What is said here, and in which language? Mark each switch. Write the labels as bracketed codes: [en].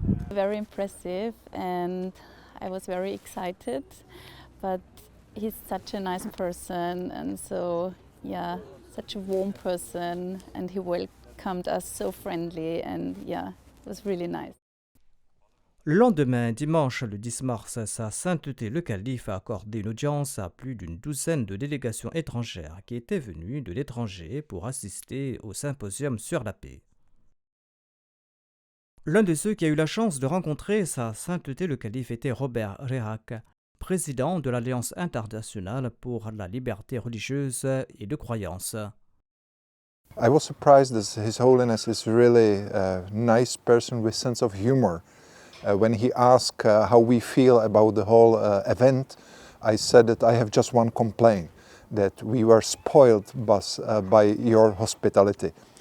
[en] Very impressive, and I was very excited, but he's such a nice person, and so such a warm person, and he welcomed us so friendly, and it was really nice. [fr] Le lendemain, dimanche le 10 mars, Sa Sainteté le Calife a accordé une audience à plus d'une douzaine de délégations étrangères qui étaient venues de l'étranger pour assister au Symposium sur la paix. L'un de ceux qui a eu la chance de rencontrer sa sainteté le calife était Robert Rehac, président de l'Alliance internationale pour la liberté religieuse et de croyance. [en] I was surprised that His Holiness is really a nice person with sense of humor. When he asked how we feel about the whole event, I said that I have just one complaint, that we were spoiled by your hospitality.